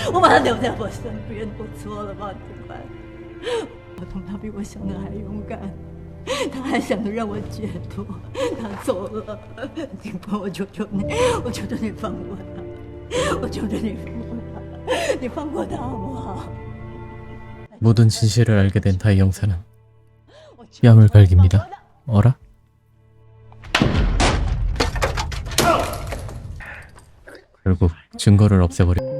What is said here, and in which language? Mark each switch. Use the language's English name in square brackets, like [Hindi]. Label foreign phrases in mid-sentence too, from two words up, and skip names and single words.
[Chinese] 我把他留在我身边，我错了吗，警官？小童他比我想的还勇敢。他还想着让我解脱，他走了。警官，我求求你，我求求你放过他，我求求你放过他，你放过他好不好？ [Korean] 모든 진실을 알게 된 다이 형사는 뺨을 갈깁니다. 어라? 결국 증거를 없애버려.